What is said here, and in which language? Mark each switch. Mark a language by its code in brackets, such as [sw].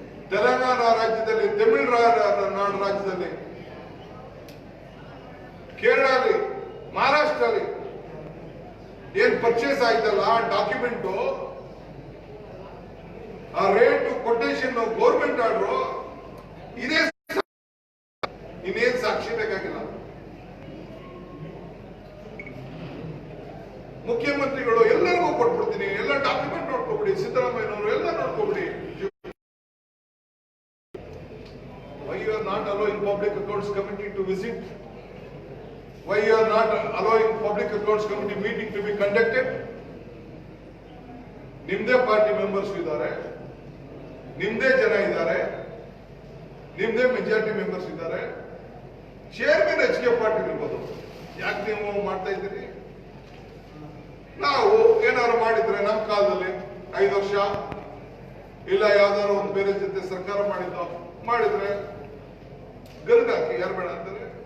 [kn] ತೆಲಂಗಾಣ ರಾಜ್ಯದಲ್ಲಿ, ತಮಿಳುನಾಡು ರಾಜ್ಯದಲ್ಲಿ, ಕೇರಳಲ್ಲಿ, ಮಹಾರಾಷ್ಟ್ರಲ್ಲಿ ಏನ್ ಪರ್ಚೇಸ್ ಆಯ್ತಲ್ಲ ಡಾಕ್ಯುಮೆಂಟು, ಆ ರೇಟ್ ಕೊಟೇಶನ್ ಗೌರ್ಮೆಂಟ್ ಆರ್ಡರ್, ಇದೇ ಇನ್ನೇನ್ ಸಾಕ್ಷಿ ಬೇಕಾಗಿಲ್ಲ. ಮುಖ್ಯಮಂತ್ರಿಗಳು ಎಲ್ಲರಿಗೂ ಕೊಟ್ಬಿಡ್ತೀನಿ, ಎಲ್ಲ ಡಾಕ್ಯುಮೆಂಟ್ ನೋಡ್ಕೊಬಿಡಿ, ಸಿದ್ದರಾಮಯ್ಯನವರು ಎಲ್ಲ ನೋಡ್ಕೊಬಿಡಿ. [en] Why you are not allowing Public Accounts Committee to visit? Why you are not allowing Public Accounts Committee meeting to be conducted? [kn] ನಿಮ್ದೇ ಪಾರ್ಟಿ ಮೆಂಬರ್ಸ್ ಇದ್ದಾರೆ, ನಿಮ್ದೇ ಜನ ಇದ್ದಾರೆ, ನಿಮ್ದೇ ಮೆಜಾರಿಟಿ ಮೆಂಬರ್ಸ್ ಇದ್ದಾರೆ. ಚೇರ್ಮನ್ HK ಪಾಟೀಲ್ ಇರ್ಬೋದು, ಯಾಕೆ ನೀವು ಮಾಡ್ತಾ ಇದ್ದೀರಿ? ನಾವು ಏನಾದ್ರು ಮಾಡಿದ್ರೆ ನಮ್ಮ ಕಾಲದಲ್ಲಿ 5 ವರ್ಷ ಇಲ್ಲ ಯಾವ್ದಾದ್ರು ಒಂದು ಬೇರೆ ಜೊತೆ ಸರ್ಕಾರ ಮಾಡಿದ್ರೆ ಗಲ್ಗಾಕಿ ಯಾರು ಬೇಡ ಅಂತಾರೆ.